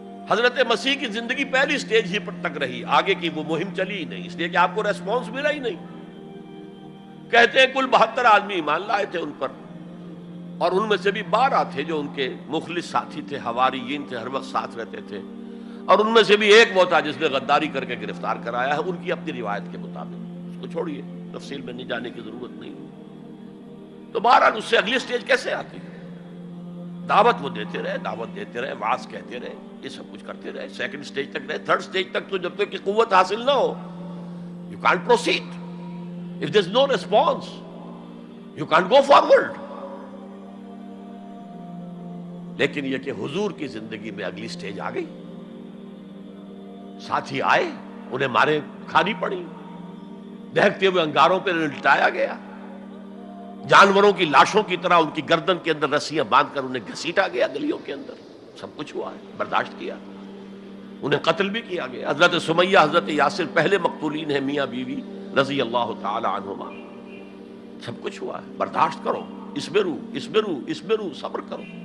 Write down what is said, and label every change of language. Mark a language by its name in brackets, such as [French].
[Urdu] حضرت مسیح کی زندگی پہلی سٹیج ہی پر تک رہی، آگے کی وہ مہم چلی ہی نہیں، اس لیے کہ آپ کو ریسپانس ملا ہی نہیں۔ کہتے ہیں کل 72 آدمی ایمان لائے تھے ان پر، اور ان میں سے بھی 12 تھے جو ان کے مخلص ساتھی تھے، حواریین تھے، ہر وقت ساتھ رہتے تھے، اور ان میں سے بھی ایک وہ تھا جس نے غداری کر کے گرفتار کرایا ہے، ان کی اپنی روایت کے مطابق۔ اس کو چھوڑیے، تفصیل میں نہیں جانے کی ضرورت نہیں۔ تو بہرحال اس سے اگلی سٹیج کیسے آتی؟ دعوت وہ دیتے رہے، دعوت دیتے رہے، وعظ کہتے رہے، یہ سب کچھ کرتے رہے، سیکنڈ سٹیج تک رہے، تھرڈ سٹیج تک تو جب تک کہ قوت حاصل نہ ہو [English] you can't proceed. If there's no response you can't go forward. [Urdu] لیکن یہ کہ حضور کی زندگی میں اگلی سٹیج آ گئی، ساتھی آئے، انہیں مارے کھانی پڑی، دہکتے ہوئے انگاروں پہ لٹایا گیا، جانوروں کی لاشوں کی طرح ان کی گردن کے اندر رسیاں باندھ کر انہیں گھسیٹا گیا گلیوں کے اندر، سب کچھ ہوا ہے، برداشت کیا، انہیں قتل بھی کیا گیا۔ حضرت سمیہ، حضرت یاسر پہلے مقتولین ہیں، میاں بیوی رضی اللہ تعالی عنہما، سب کچھ ہوا ہے، برداشت کرو، اسبرو، صبر کرو۔